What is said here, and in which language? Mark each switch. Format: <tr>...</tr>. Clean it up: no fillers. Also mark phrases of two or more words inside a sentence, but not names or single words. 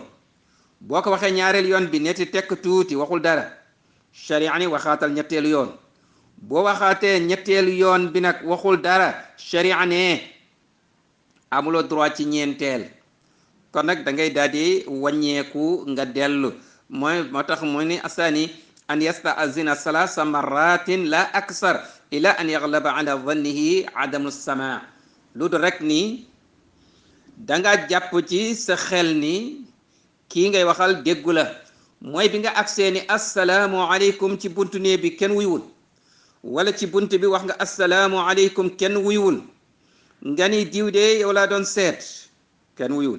<wo>boo ko waxee ñaareel yoon bi netti tekk tuuti waxul dara, sharia ni waxaatal ñetteelu yoon. boo waxaatee ñetteelu yoon bi nag waxul dara, sharia ne amuloo droit ci ñeenteel. kon nag da ngay daal di wàññeeku nga dellu. moo tax mu ni</wo> <ar>استحسن أن يستأذن ثلاث مرات لا أكثر إلا أن يغلب على ظنه عدم السماع.</ar> <wo>lu dul rek ni danga jàpp ci sa xel ni kii ngay waxal déggu la. mooy bi nga agsee ni</wo> <ar>السلام عليكم</ar> <wo>ci buntu nee bi kenn wuyuwul, wala ci bunt bi wax nga</wo> <ar>السلام عليكم</ar> <wo>kenn wuyuwul, nga ni diw de yow laa doon seet, kenn wuyuwul.</wo>